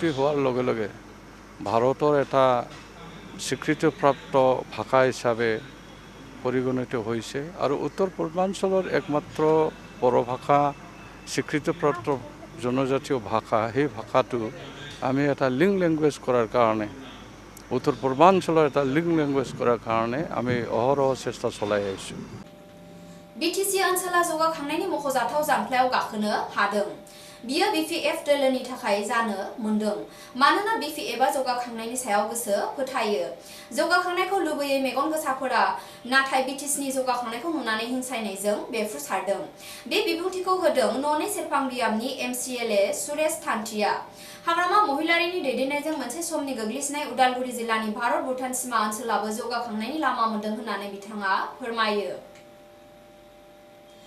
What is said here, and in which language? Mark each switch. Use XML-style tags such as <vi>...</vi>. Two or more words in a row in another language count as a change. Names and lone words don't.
<as>হোৱাৰ লগে লগে ভাৰতৰ এটা স্বীকৃতিপ্ৰাপ্ত ভাষা হিচাপে পৰিগণিত হৈছে আৰু উত্তৰ পূৰ্বাঞ্চলৰ একমাত্ৰ বড়ো ভাষা স্বীকৃতিপ্ৰাপ্ত জনজাতীয় ভাষা সেই ভাষাটো আমি এটা লিংক লেংগুৱেজ কৰাৰ কাৰণে উত্তৰ পূৰ্বাঞ্চলৰ এটা লিংক লেংগুৱেজ কৰাৰ কাৰণে আমি অহৰহ চেষ্টা চলাই আহিছোঁ</as> <brx>बिटिसि ओनसोला जौगाखांनायनि मख'जाथाव जांख्लायाव गाखोनो हादों बियो बिपिएफ दोलोनि थाखाय जानो मोनदों मानोना बिपिएफआ जौगाखांनायनि सायाव गोसो फोथायो जौगाखांनायखौ लुबैयै मेगन गोसाफोरा नाथाय बिटिसिनि जौगाखांनायखौ नुनानै हिंसायनायजों बेफ्रुसारदों बे बिबुंथिखौ होदों न'नि सेरफांबियामनि एमसिएलए सुरेश थान्थिया हाग्रामा महिलारिनि दैदेननायजों मोनसे समनि गोग्लैसोनाय उदालगुरि जिल्लानि भारत भुटान सीमा ओनसोलाबो जौगाखांनायनि लामा मोनदों होननानै बिथाङा फोरमायो</brx>